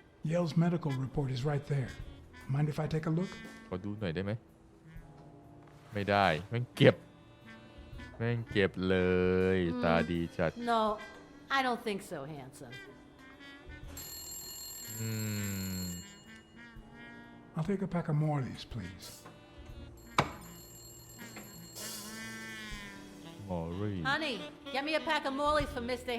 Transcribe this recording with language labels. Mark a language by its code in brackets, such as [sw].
[en] Yale's medical report is right there. Mind if I take a look? [th] ขอดูหน่อยได้ไหมไม่ได้แม่งเก็บเลยตาดีจัด [en] No, I don't think so, handsome. I'll take a pack of Morley's, please. Morley. Honey, get me a pack of Morleys for Mr.